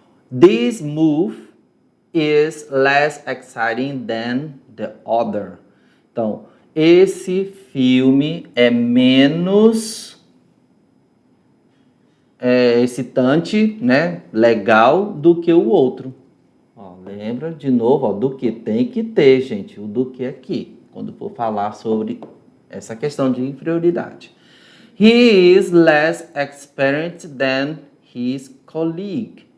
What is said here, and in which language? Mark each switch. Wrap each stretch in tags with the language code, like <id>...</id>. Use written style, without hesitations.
<en>This move is less exciting than the other.</en> <pt>Então, esse filme é menos excitante, né? Legal do que o outro. Ó, lembra de novo, ó, do que tem que ter, gente, o do que aqui, quando for falar sobre essa questão de inferioridade.</pt> <en>He is less experienced than his colleague.</en>